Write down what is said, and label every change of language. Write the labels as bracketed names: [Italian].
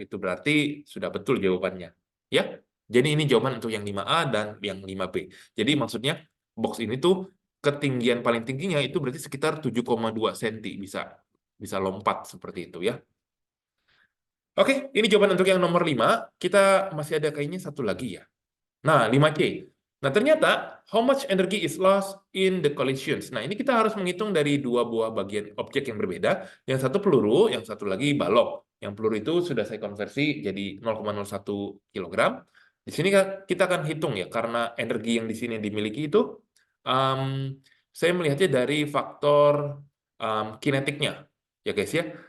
[Indonesian] Itu berarti sudah betul jawabannya. Ya. Jadi ini jawaban untuk yang 5A dan yang 5B. Jadi maksudnya box ini tuh ketinggian paling tingginya itu berarti sekitar 7,2 cm bisa bisa lompat seperti itu ya. Oke, ini jawaban untuk yang nomor 5. Kita masih ada kayaknya satu lagi ya. Nah, 5C. Nah, ternyata [English] how much energy is lost in the collisions. [Indonesian] Nah, ini kita harus menghitung dari dua buah bagian objek yang berbeda. Yang satu peluru, yang satu lagi balok. Yang peluru itu sudah saya konversi jadi 0,01 kilogram. Di sini kita akan hitung ya, karena energi yang di sini dimiliki itu, saya melihatnya dari faktor kinetiknya. Ya guys ya.